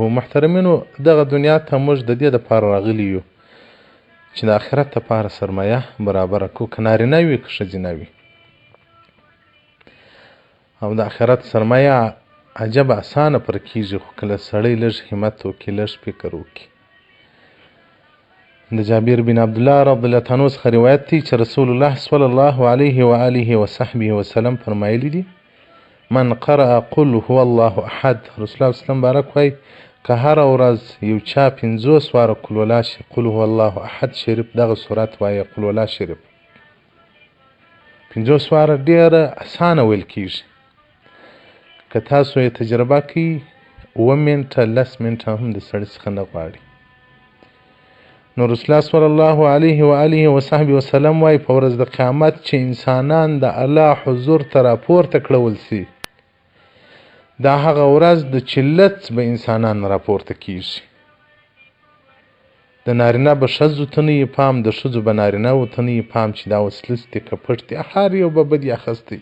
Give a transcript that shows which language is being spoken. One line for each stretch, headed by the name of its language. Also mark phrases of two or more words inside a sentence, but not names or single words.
Pashto: محترمینو، دغه دنیا ته موږ د دې دپاره راغلي یو چې د آخرت دپاره سرمایه برابره کړو، که نارینه وي که ښځینه وي. او د آخرت سرمایه عجب اسانه پر کېږي، خو کله سړی لږ همت وکړي، لږ فکر وکړي. د جابر بن عبدالله
Arabic: رضی الله عنه
Pashto: څخه روایت دی چې رسول الله
Arabic: صلی الله علیه و آله وصحبه وسلم
Pashto: فرمایلی دي:
Arabic: من قرأ قل هو الله احد،
Pashto: رسول الله وسلم بارک وایي که هره ورځ یو چا 50 واره
Arabic: قل هو الله احد
Pashto: شریف دغه صورت وایي، قل الله شریف 50 واره ډېره اسانه ویل کېږي. که تاسو یې تجربه کوئ 7 منټه 10 منټه هم د سړي څخه نه غواړي. نو رسول الله
Arabic: صلی الله علیه و آله وصحبه وسلم
Pashto: وایي په ورځ د قیامت چې انسانان د الله حضور ته راپورته کړول سي، دا هغه ورځ د چې لڅ به انسانان راپورته کېږي. د نارینه به ښځو ته نه یې پام، د ښځو به نارینهو ته نه یې پام چې دا اوس لڅ دي که پټ دي، هر یو به بدي اخیستی.